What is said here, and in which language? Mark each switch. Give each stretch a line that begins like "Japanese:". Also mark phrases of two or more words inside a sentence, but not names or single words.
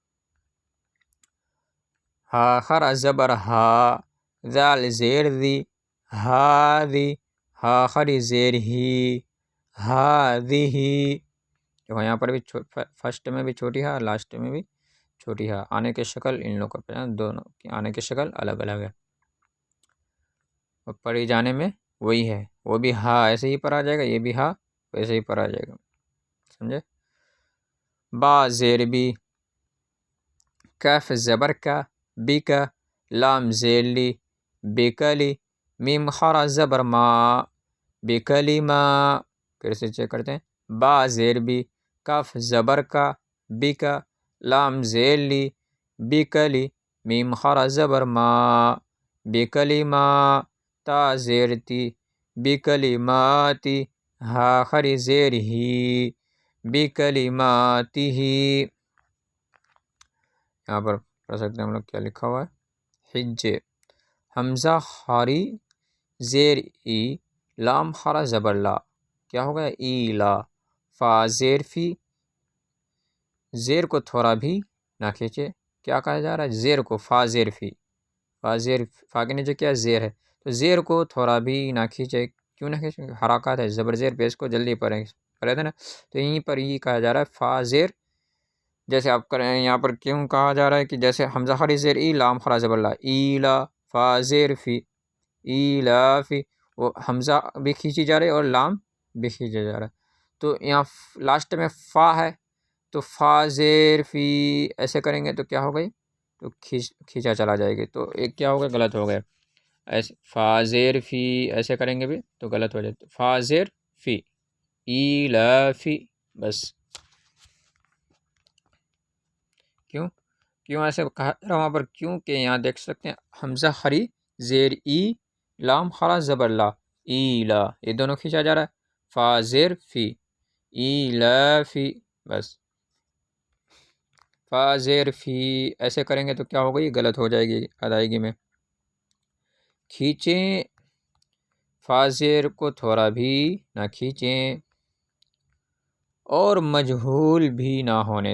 Urdu: ہا خر زبر ہا، ذال زیر دی، ہا دی، ہا خری زیر ہی، ہا دی ہی، یہاں پر بھی فرسٹ میں بھی چھوٹی ہا، لاسٹ میں بھی چھوٹی ہا، آنے کی شکل ان لوگوں کا دونوں کی آنے کی شکل الگ الگ ہے، اور پڑھی جانے میں وہی ہے، وہ بھی ہا ایسے ہی پڑھا جائے گا، یہ بھی ہا ویسے ہی پڑھا جائے گا، سمجھے؟ با زیر بی، کیف زبر کا، بی کا، لام زیر لی، بیکلی، میم خارا زبر ما، بیکلی ما، پھر سے چیک کرتے ہیں، با زیر بی، کاف زبر کا، بی کا، لام زیر لی، بیکلی، میم خارا زبر ما، بیکلی ما، تا زیر تی، بیکلی ماتی، ہا خری زیر ہی، بیکلی ماتی ہی، یہاں پر پڑھ سکتے ہیں ہم لوگ کیا لکھا ہوا ہے، حجے، حمزہ خاری زیر ای، لام خارا زبر لا، کیا ہو گیا؟ ای لا، فا زیر فی، زیر کو تھوڑا بھی نہ کھینچے، کیا کہا جا رہا ہے؟ زیر کو، فا زیر فی، فا زیر، فا کے نیچے کیا؟ زیر ہے، تو زیر کو تھوڑا بھی نہ کھینچے، کیوں نہ کھینچے؟ حرکات ہے، زبر زیر پیش کو جلدی پڑھیں تھے نا، تو یہیں پر یہ کہا جا رہا ہے فا زیر، جیسے آپ کریں یہاں پر کیوں کہا جا رہا ہے کہ جیسے حمزہ خری زیر ای، لام خرا زبر لا، ای لا، فا زیر فی، ای لا فی، وہ حمزہ بھی کھینچی جا رہی ہے اور لام بھی کھینچا جا رہا ہے، تو یہاں لاسٹ میں فا ہے، تو فا زیر فی ایسے کریں گے تو کیا ہو گئی؟ تو کھینچا چلا جائے گی، تو ایک کیا ہوگا؟ غلط ہو گیا، ایسے فا زیر فی ایسے کریں گے بھی تو غلط ہو جائے، فا زیر فی، ای لا فی، بس۔ کیوں ایسے کہا جا رہا وہاں پر؟ کیونکہ یہاں دیکھ سکتے ہیں حمزہ خری زیر ای، لام خرا زبر لا، ای لا، یہ دونوں کھینچا جا رہا ہے، فا زیر فی، ای لا فی، بس، فا زیر فی ایسے کریں گے تو کیا ہوگی؟ غلط ہو جائے گی ادائیگی میں، کھینچیں، فا زیر کو تھوڑا بھی نہ کھینچیں، اور مجہول بھی نہ ہونے